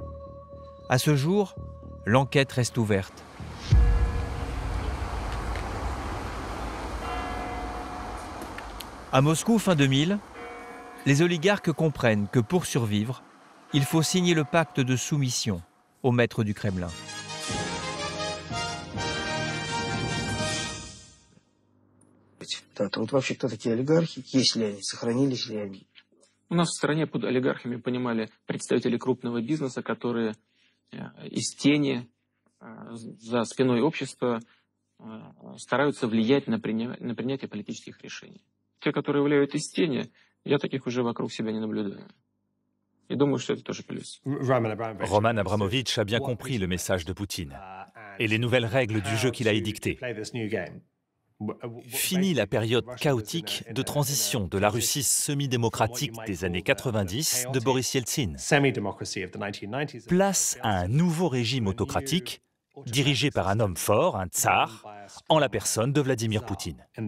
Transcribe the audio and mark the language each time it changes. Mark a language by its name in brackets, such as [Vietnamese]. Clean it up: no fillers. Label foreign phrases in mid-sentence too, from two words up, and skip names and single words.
[French] À ce jour, l'enquête reste ouverte. À Moscou, fin 2000, les oligarques comprennent que pour survivre, il faut signer le pacte de soumission au maître du Kremlin. [Russian] Вот вообще кто такие олигархи, есть ли они, сохранились ли они? У нас в стране под олигархами понимали представители крупного бизнеса, которые из тени за спиной общества стараются влиять на принятие политических решений. Те, которые влияют из тени, я таких уже вокруг себя не наблюдаю. И думаю, что это тоже плюс. [French] Roman Abramovich a bien compris le message de Poutine et les nouvelles règles du jeu qu'il a édictées. Fini la période chaotique de transition de la Russie semi-démocratique des années 90 de Boris Yeltsin. Place à un nouveau régime autocratique dirigé par un homme fort, un tsar, en la personne de Vladimir Poutine.